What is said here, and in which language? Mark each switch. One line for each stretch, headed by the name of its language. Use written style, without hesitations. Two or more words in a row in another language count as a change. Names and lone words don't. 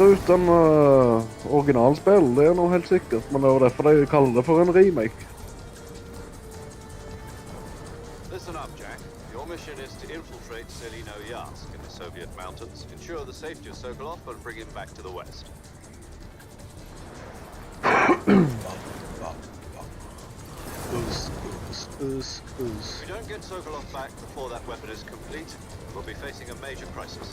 Norwegian: ut enn originalspill, det er noe helt sikkert, men det er derfor de kaller det for en remake.
English: Listen up, Jack. Your mission is to infiltrate Selinoyarsk in the Soviet mountains, ensure the safety of Sokolov, and bring him back to the west. If we don't get Sokolov back before that weapon is complete, we'll be facing a major crisis.